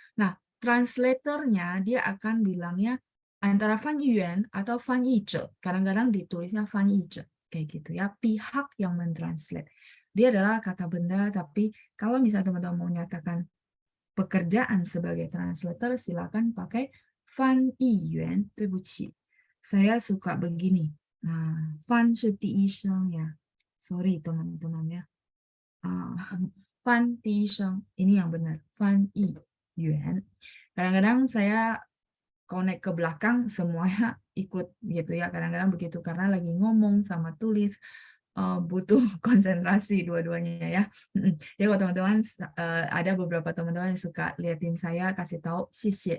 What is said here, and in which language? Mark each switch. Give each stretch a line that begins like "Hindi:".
Indonesian: Nah, translatornya dia akan bilangnya antara 翻译员 atau 翻译者. Kadang-kadang ditulisnya 翻译者 kayak gitu ya, pihak yang mentranslate. Dia adalah kata benda, tapi kalau misalnya teman-teman mau nyatakan pekerjaan sebagai translator, silakan pakai 翻译员,
Chinese: 对不起.
Indonesian: Saya suka begini.
Chinese: Nah, 翻是第一声 ya.
Indonesian: Sorry teman-teman ya.
Chinese: 翻第一声,
Indonesian: ini yang benar. 翻译员.Kadang-kadang saya connect ke belakang semuanya ikut gitu ya. Kadang-kadang begitu karena lagi ngomong sama tulis. Butuh konsentrasi dua-duanya ya. Ya kalau teman-teman ada beberapa teman-teman yang suka liatin saya kasih tahu sih.